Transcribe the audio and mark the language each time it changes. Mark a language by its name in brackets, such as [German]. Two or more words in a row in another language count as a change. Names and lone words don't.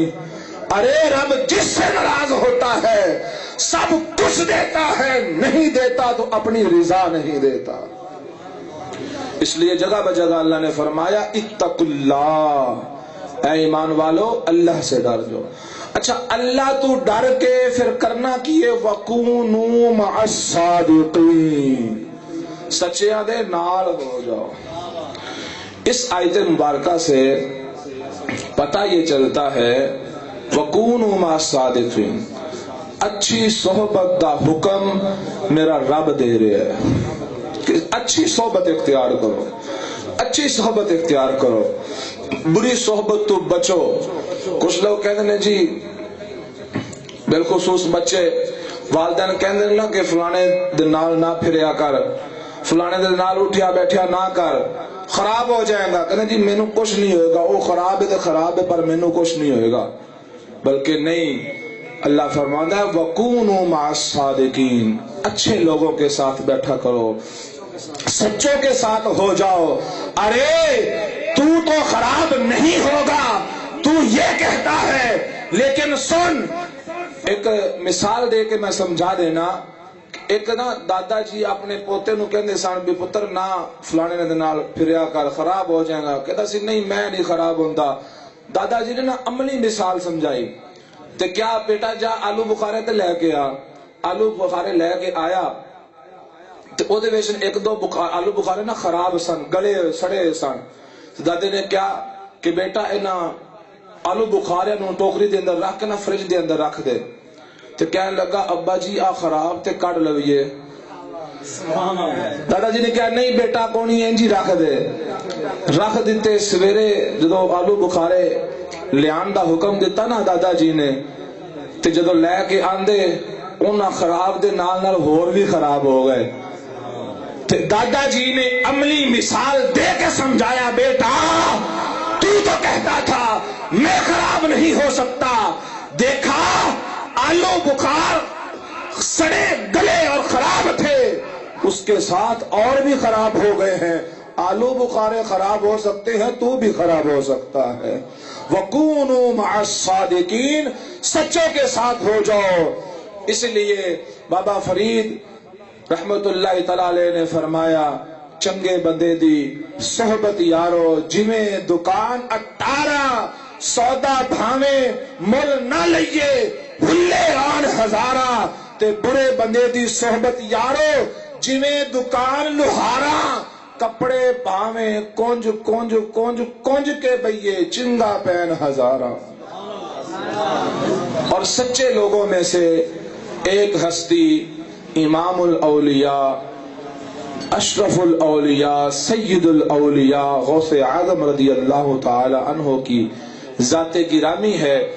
[Urdu] ارے رب جس سے ناراض ہوتا ہے سب کچھ دیتا ہے، نہیں دیتا تو اپنی رضا نہیں دیتا۔ اس لیے جگہ بہ جگہ اللہ نے فرمایا [Arabic] اتقوا اللہ، [Urdu] اے ایمان والو اللہ سے ڈر جاؤ۔ اچھا اللہ تو ڈر کے پھر کرنا کیے [Arabic] وَكُونُوا مَعَ الصَّادِقِينَ، [Punjabi] سچیاں دے نال ہو جاؤ۔ [Urdu] اس آیت مبارکہ سے پتہ یہ چلتا ہے [Arabic] وَكُونُوا مَعَ الصَّادِقِينَ، [Urdu] اچھی صحبت دا حکم میرا رب دے رہا ہے کہ اچھی صحبت اختیار کرو، اچھی صحبت اختیار کرو، بری صحبت تو بچو۔ کچھ لوگ کہتے ہیں جی بالخصوص بچے، والدین کہتے ہیں نا کہ [Punjabi] فلانے دن نال نہ پھریا کر، فلانے دن نال اٹھیا بیٹھیا نہ کر، [Urdu] خراب ہو جائے گا۔ کہتے ہیں جی [Punjabi] مینوں کچھ نہیں ہوئے گا، [Urdu] وہ خراب ہے تو خراب ہے پر [Punjabi] مینوں کچھ نہیں ہوئے گا۔ [Urdu] بلکہ نہیں، اللہ فرماتا ہے [Arabic] وَكُونُوا مَعَ الصَّادِقِينَ، [Urdu] اچھے لوگوں کے ساتھ بیٹھا کرو، سچوں کے ساتھ ہو جاؤ۔ ارے تو خراب نہیں ہوگا، تو یہ کہتا ہے، لیکن سن ایک مثال دے کے میں سمجھا دینا۔ [Punjabi] ایک نا دادا جی اپنے پوتے نو کہندے سن بھی پتر نہ فلانے دے نال پھریا کر، خراب ہو جائے گا۔ کہتا سی نہیں میں نہیں خراب ہوندا۔ دادا جی نے نا عملی مثال سمجھائی، تے کیا بیٹا جا آلو بخارے تے لے کے آ، آلو بخارے لے کے آیا تے او دے وچ ایک دو آلو بخارے نا خراب سن، گلے سڑے سن۔ دادے نے کیا کہ بیٹا انہاں آلو بخارے نو ٹوکری دے اندر رکھ کے نا فریج دے اندر رکھ دے۔ تے کہنے لگا ابا جی آ خراب تے کڈ لویے۔ دادا جی نے کہا نہیں بیٹا کونی انجی رکھ دے، رکھ دیتے۔ سویرے جدو آلو بخارے لیان دا حکم دیتا نا دادا جی نے، تے جدو لے کے آندے انہاں خراب دے نال نال ہور بھی خراب ہو گئے۔ [Urdu] تے دادا جی نے عملی مثال دے کے سمجھایا بیٹا تو کہتا تھا میں خراب نہیں ہو سکتا، دیکھا آلو بخار سڑے گلے اور خراب تھے، اس کے ساتھ اور بھی خراب ہو گئے ہیں۔ آلو بخارے خراب ہو سکتے ہیں، تو بھی خراب ہو سکتا ہے۔ [Arabic] وَكُونُوا مَعَ الصَّادِقِينَ، [Urdu] سچوں کے ساتھ ہو جاؤ۔ اس لیے بابا فرید رحمت اللہ تعالی نے فرمایا [Punjabi] چنگے بندے دی صحبت یارو، جویں دکان 18 سودا بھاویں مل نہ لئیے بھلے آن ہزارہ، تے برے بندے دی صحبت یارو جویں دکان لوہارا، کپڑے بھاویں کنج کنج کنج کنج کے بئیے چنگا پین ہزارہ۔ [Urdu] اور سچے لوگوں میں سے ایک ہستی امام الاولیاء اشرف الاولیاء سید الاولیاء غوث اعظم رضی اللہ تعالی عنہ کی ذات گرامی ہے۔